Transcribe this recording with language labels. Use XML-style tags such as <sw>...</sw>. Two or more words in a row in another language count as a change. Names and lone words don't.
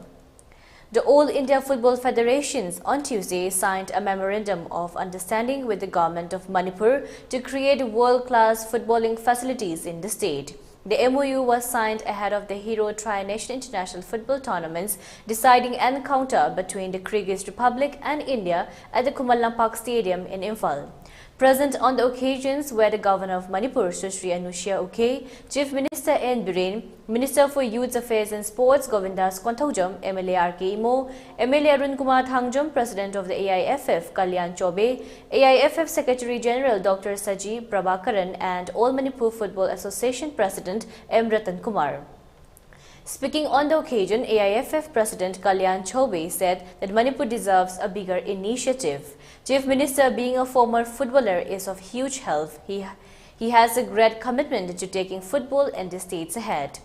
<en>The All India Football Federations on Tuesday signed a memorandum of understanding with the government of Manipur to create world-class footballing facilities in the state. The MOU was signed ahead of the Hero Tri-Nation International Football Tournament's deciding encounter between the Kyrgyz Republic and India at the Kumalampak Stadium in Imphal. Present on the occasions were the Governor of Manipur, Sushri Anushya Uke, Chief Minister N. Biren, Minister for Youth Affairs and Sports Govindas Konthaujam, MLA R.K. Imo, MLA Arun Kumar Thangjam, President of the AIFF Kalyan Chobe, AIFF Secretary General Dr. Saji Prabhakaran and All Manipur Football Association President M. Ratan Kumar. Speaking on the occasion, AIFF President Kalyan Chobe said that Manipur deserves a bigger initiative. Chief Minister, being a former footballer, is of huge help. He has a great commitment to taking football and the states ahead.</en>